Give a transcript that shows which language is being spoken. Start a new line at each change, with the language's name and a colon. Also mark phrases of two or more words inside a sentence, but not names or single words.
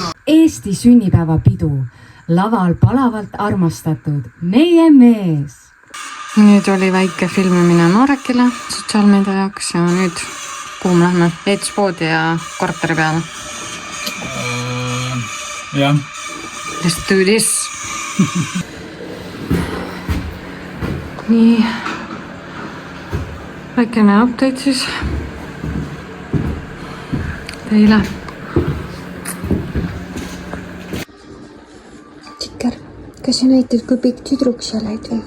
Estonian: Eesti sünnipäevapidu. Laval palavalt armastatud meie mees. Nüüd oli väike filmimine Marekile sotsiaalmeedia jaoks ja nüüd kuhu me lähme? Eetuspoodi ja korteri peale. Jah.
English: Let's do this!
Estonian: Nii. Väikene update siis. Teile. Tšikker, kas sa näitad, kui pikk tüdruk sa oled või?